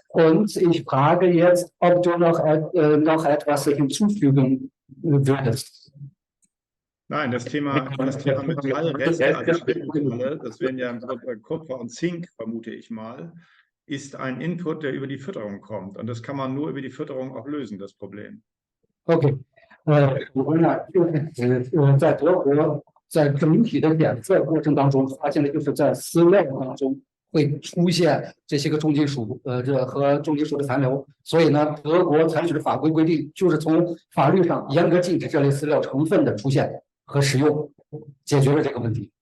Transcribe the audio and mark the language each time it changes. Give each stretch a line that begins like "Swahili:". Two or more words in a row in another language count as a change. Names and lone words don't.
German: Und ich frage jetzt, ob du noch etwas hinzufügen würdest. Nein, das Thema Metallreste, das wären ja Kupfer und Zink, vermute ich mal, ist ein Input, der über die Fütterung kommt. Und das kann man nur über die Fütterung auch lösen, das Problem. Okay.
Chinese: 在德国，在整体的检测过程当中，发现的就是在饲料当中会出现这些个重金属，和重金属的残留。所以呢，德国采取的法规规定，就是从法律上严格禁止这类饲料成分的出现和使用，解决了这个问题。